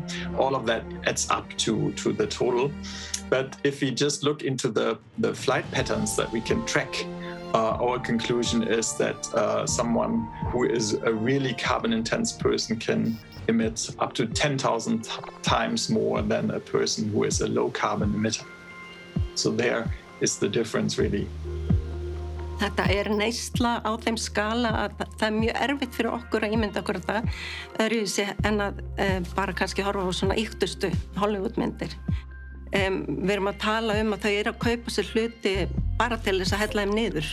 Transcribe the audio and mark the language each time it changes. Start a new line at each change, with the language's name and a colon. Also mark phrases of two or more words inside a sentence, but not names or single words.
English: All of that adds up to the total. But if we just look into the flight patterns that we can track, our conclusion is that someone who is a really carbon-intense person can emit up to 10,000 times more than a person who is a low-carbon emitter. So there is the difference really.
Icelandic: Þetta neysla á þeim skala að það mjög erfitt fyrir okkur að ímynda okkur þetta öðruvísi en að bara kannski horfa á svona ýktustu Hollywoodmyndir. Við erum að tala að þau eru að kaupa sér hluti bara til þess að hella þeim niður.